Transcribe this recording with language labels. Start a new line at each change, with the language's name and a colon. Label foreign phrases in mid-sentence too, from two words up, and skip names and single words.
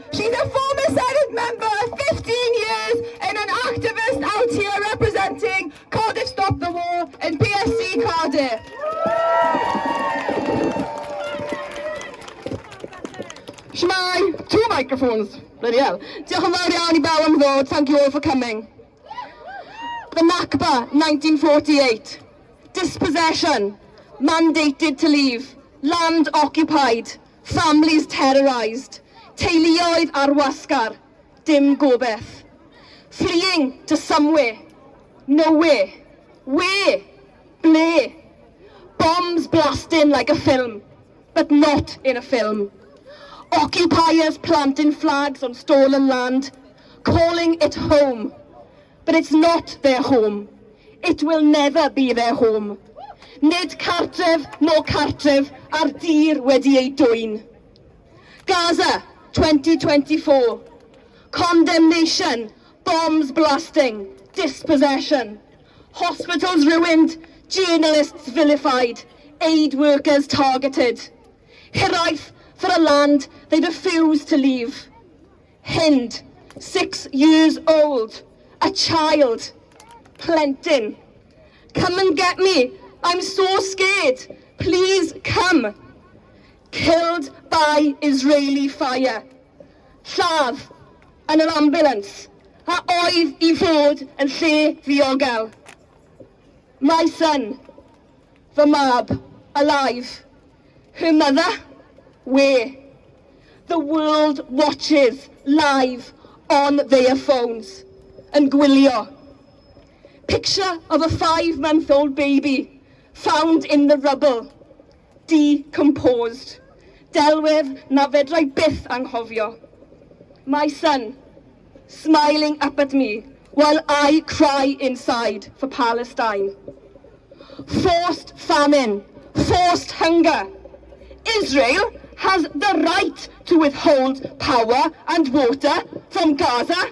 English: She's a former Senate member, 15 years, and an activist out here representing Cardiff Stop the War and PSC Cardiff. Shmai, 2 microphones. Bloody hell.
Welsh: Diolch yn fawr iawn I bawb am ddod.
English: Thank you all for coming. The Nakba, 1948. Dispossession, mandated to leave, land occupied, families terrorised,
Welsh: teuluoedd ar wasgar, dim gobeth.
English: Fleeing to somewhere, nowhere, where, ble. Bombs blasting like a film, but not in a film. Occupiers planting flags on stolen land, calling it home. But it's not their home. It will never be their home.
Welsh: Nid cartref, no cartref, ar dir wedi ei dwyn.
English: Gaza, 2024. Condemnation, bombs blasting, dispossession. Hospitals ruined, journalists vilified, aid workers targeted. Hiraeth for a land they refuse to leave. Hind, 6 years old, a child, plentyn. Come and get me, I'm so scared, please come. Killed by Israeli fire.
Welsh: Lladd yn
English: an ambulance,
Welsh: a oedd I fod yn lle ddiogel.
English: My son,
Welsh: fy mab,
English: alive. Her mother, where? The world watches live on their phones and gwylio. Picture of a 5-month-old baby found in the rubble, decomposed.
Welsh: Delwedd na fedrai byth anghofio.
English: My son, smiling up at me while I cry inside for Palestine. Forced famine, forced hunger. Israel has the right to withhold power and water from Gaza.